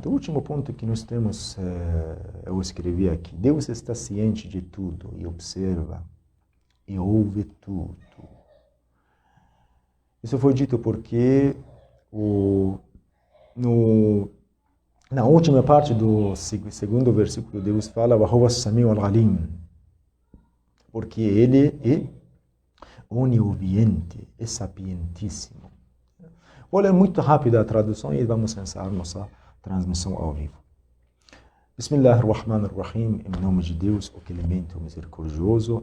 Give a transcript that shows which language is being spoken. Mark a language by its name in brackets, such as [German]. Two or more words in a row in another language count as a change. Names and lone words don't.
[Portuguese] O último ponto que nós temos, eu escrevi aqui. Deus está ciente de tudo e observa e ouve tudo. Isso foi dito porque na última parte do segundo versículo, Deus fala [Arabic] وَهُوَ السَّمِيعُ الْعَلِيمُ, [Portuguese] porque Ele é oniouviente, é sapientíssimo. Vou ler muito rápido a tradução e vamos encerrar nossa transmissão ao vivo. Bismillahirrahmanirrahim, em nome de Deus, o clemente, o misericordioso.